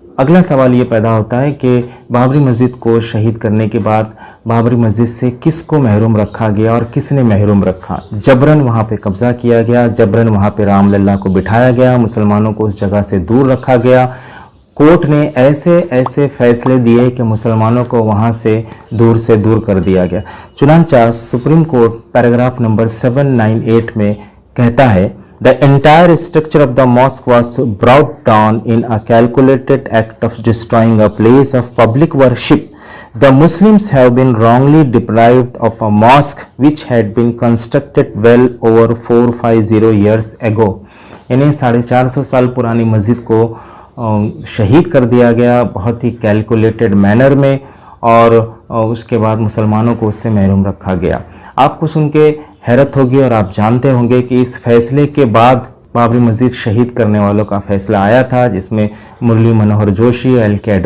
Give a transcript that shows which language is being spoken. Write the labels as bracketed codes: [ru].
[hi] अगला सवाल ये पैदा होता है कि बाबरी मस्जिद को शहीद करने के बाद बाबरी मस्जिद से किसको महरूम रखा गया और किसने महरूम रखा। जबरन वहाँ पे कब्ज़ा किया गया, जबरन वहाँ पे रामलला को बिठाया गया, मुसलमानों को उस जगह से दूर रखा गया। कोर्ट ने ऐसे ऐसे फैसले दिए कि मुसलमानों को वहाँ से दूर कर दिया गया। चुनांचा सुप्रीम कोर्ट पैराग्राफ नंबर 798 में कहता है, [en] The entire structure of the mosque was brought down in a calculated act of destroying a place of public worship. The Muslims have been wrongly deprived of a mosque which had been constructed well over 450 years ago. [hi] इन्हें 450 साल पुरानी मस्जिद को शहीद कर दिया गया बहुत ही [en] calculated manner [hi] में, और उसके बाद मुसलमानों को उससे महरूम रखा गया। आपको सुन के हैरत होगी और आप जानते होंगे कि इस फैसले के बाद बाबरी मस्जिद शहीद करने वालों का फैसला आया था, जिसमें मुरली मनोहर जोशी, एल.के.